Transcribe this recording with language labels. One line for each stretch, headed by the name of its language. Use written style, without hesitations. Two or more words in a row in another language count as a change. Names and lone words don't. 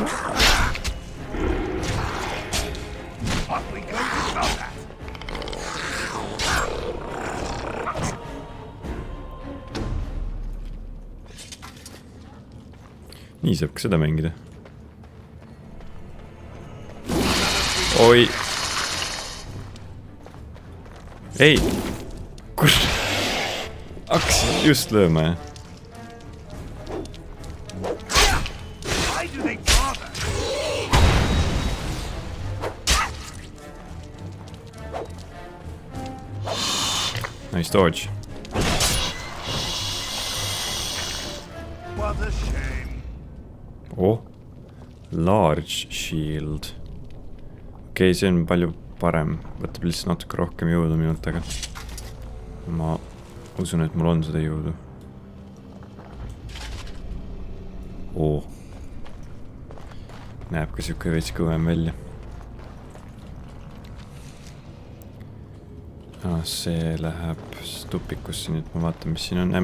Estonian: Nii saab ka seda mängida. Oi. Ei. Kus? Hakkasin just lööma, jah.
English: Nice dodge. Oh, large shield.
Estonian: Okei, see on palju parem. Võtab lihtsalt natuke rohkem jõudu minult, aga ma usun, et mul on seda jõudu. Oh. Näeb ka siuke veits kõvem välja. See läheb tupikusse, nüüd ma vaatan, mis siin on.